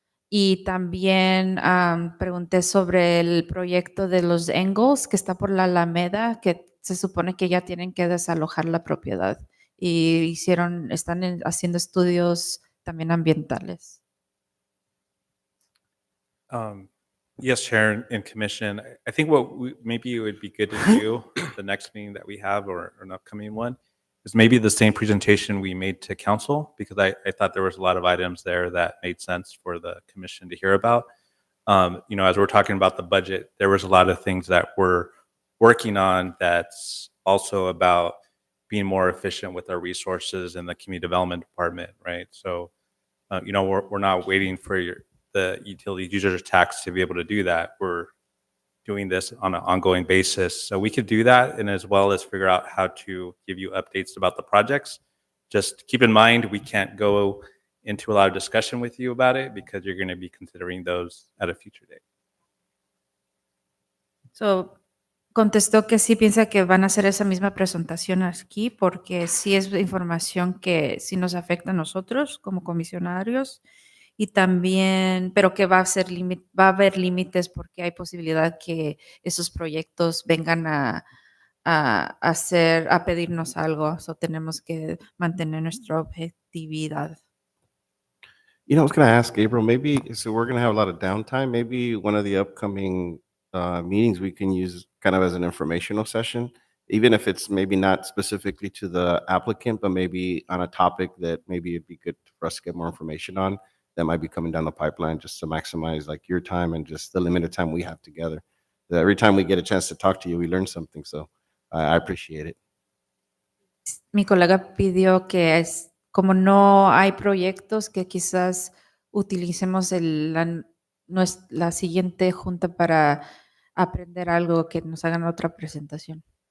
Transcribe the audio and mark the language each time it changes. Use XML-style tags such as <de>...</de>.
<es>Y también pregunté sobre el proyecto de los Engels, que está por la Alameda, que se supone que ya tienen que desalojar la propiedad. Y están haciendo estudios también ambientales.</es> <en>Yes, Chair and Commission. I think maybe it would be good to do the next meeting that we have or an upcoming one is maybe the same presentation we made to council, because I thought there was a lot of items there that made sense for the commission to hear about. As we're talking about the budget, there was a lot of things that we're working on that's also about being more efficient with our resources in the community development department, right? So, we're not waiting for the utility users tax to be able to do that. We're doing this on an ongoing basis. So we could do that, and as well as figure out how to give you updates about the projects. Just keep in mind, we can't go into a lot of discussion with you about it because you're going to be considering those at a future date.</en> <es>So, contestó que sí piensa que van a hacer esa misma presentación aquí, porque sí es información que sí nos afecta a nosotros como comisionarios, y también, pero que va a haber límites porque hay posibilidad que esos proyectos vengan a pedirnos algo. So tenemos que mantener nuestra objetividad.</es> <en>I was going to ask Gabriel, maybe, so we're going to have a lot of downtime. Maybe one of the upcoming meetings we can use kind of as an informational session, even if it's maybe not specifically to the applicant, but maybe on a topic that maybe it'd be good for us to get more information on that might be coming down the pipeline, just to maximize like your time and just the limited time we have together. Every time we get a chance to talk to you, we learn something. So I appreciate it.</en> <es>Mi colega pidió que como no hay proyectos, que quizás utilicemos la siguiente junta para aprender algo, que nos hagan otra presentación.</es>